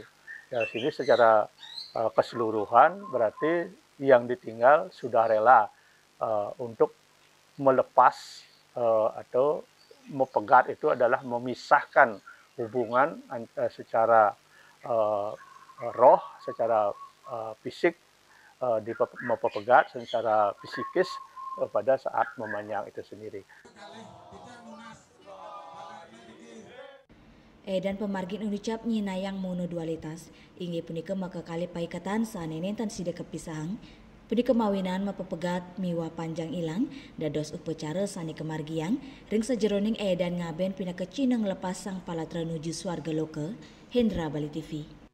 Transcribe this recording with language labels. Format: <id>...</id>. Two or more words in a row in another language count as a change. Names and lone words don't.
<id>Dari sini secara keseluruhan berarti yang ditinggal sudah rela untuk melepas atau mepegat itu adalah memisahkan hubungan secara roh, secara fisik di mepepegat, secara psikis pada saat memanjang itu sendiri.</id> <ban>Dan pemargin unicap nyinayang monodualitas, inggih punika makakali paikatan sanenentan sida kepisahang, punika mawinan mepepegat miwa panjang ilang, dados upacara sani kemargiang, ring sejeroning dan ngaben pinaka cineng lepas sang palatra nuju swarga loka, Hendra Bali TV.</ban>